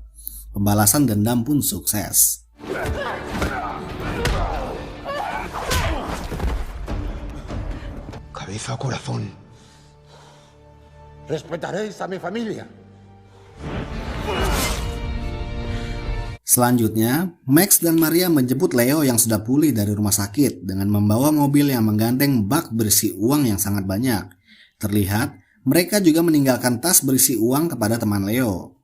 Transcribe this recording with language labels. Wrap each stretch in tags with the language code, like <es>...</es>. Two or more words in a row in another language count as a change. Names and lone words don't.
<id>Pembalasan dendam pun sukses.</id> <es>Cabeza o corazón. Respetaréis a mi familia.</es> <id>Selanjutnya, Max dan Maria menjemput Leo yang sudah pulih dari rumah sakit dengan membawa mobil yang menggandeng bak berisi uang yang sangat banyak. Terlihat, mereka juga meninggalkan tas berisi uang kepada teman Leo.</id>